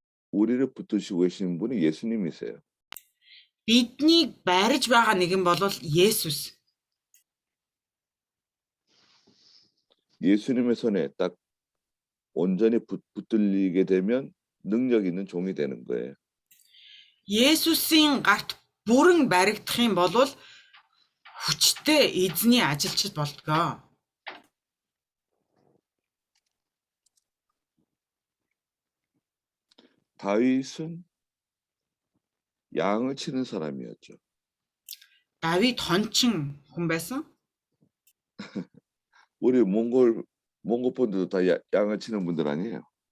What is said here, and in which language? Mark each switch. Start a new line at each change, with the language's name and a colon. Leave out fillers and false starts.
Korean: 우리를 붙드시고 계시는 분이 예수님이세요.
Mongolian: Биднийг барьж байгаа нэгэн бол Есүс.
Korean: 예수님의 손에 딱 온전히 붙들리게 되면 능력 있는 종이 되는 거예요.
Mongolian: Есүсийн гарт бүрэн баригдах юм бол хүчтэй эзний ажилчид болдгоо.
Korean: 다윗은 양을 치는 사람이었죠.
Mongolian: Давид хончин хүн байсан.
Korean: 우리 몽골 분들도 다 양을 치는 분들 아니에요?